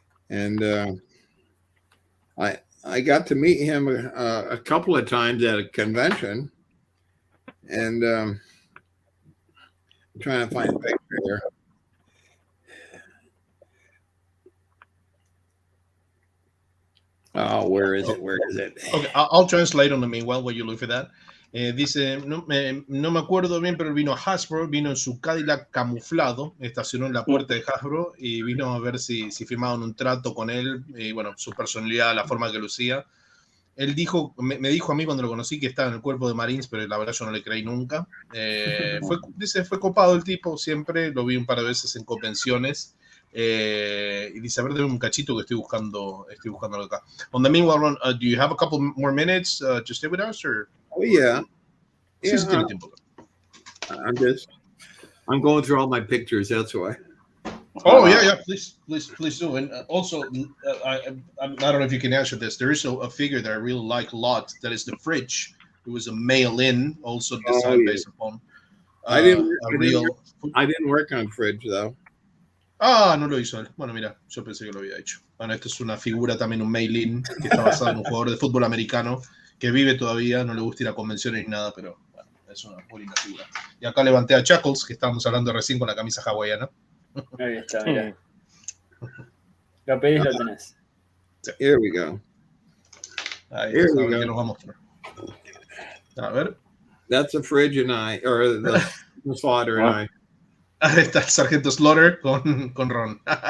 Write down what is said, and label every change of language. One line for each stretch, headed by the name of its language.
English: And I got to meet him a couple of times at a convention. And I'm trying to find a picture here. Oh, where is it? Okay, I'll translate on the meanwhile while you look for that.
Spanish: Dice, no me acuerdo bien, pero vino a Hasbro, vino en su Cadillac camuflado, estacionó en la puerta de Hasbro y vino a ver si firmaban un trato con él, y bueno, su personalidad, la forma que lucía. Él dijo, me dijo a mí cuando lo conocí que estaba en el cuerpo de Marines, pero la verdad yo no le creí nunca. Fue copado el tipo, siempre lo vi un par de veces en convenciones. Y dice, a ver, dame un cachito que estoy buscando acá.
English: On the meanwhile, Ron, do you have a couple more minutes to stay with us? Or? Oh, yeah.
Spanish: Sí, tiene tiempo.
English: I'm going through all my pictures, that's why. Oh, yeah, please do. And also, I don't know if you can answer this. There is a figure that I really like a lot. That is the Fridge. It was a mail-in, also designed based upon I didn't work on Fridge, though.
Spanish: Ah, no lo hizo él. Bueno, mira, yo pensé que lo había hecho. Bueno, esto es una figura también, un mail-in, que está basado en un jugador de fútbol americano que vive todavía, no le gusta ir a convenciones ni nada, pero bueno, es una muy linda figura. Y acá levanté a Chuckles, que estábamos hablando recién con la camisa hawaiana. Ahí está, mira. Lo pedís, lo tenés.
English: Here we go.
Spanish: Ahí está, a ver qué nos va a mostrar. A ver.
English: That's a Fridge and or the Slaughter and I.
Spanish: Ahí está el Sargento Slaughter con Ron.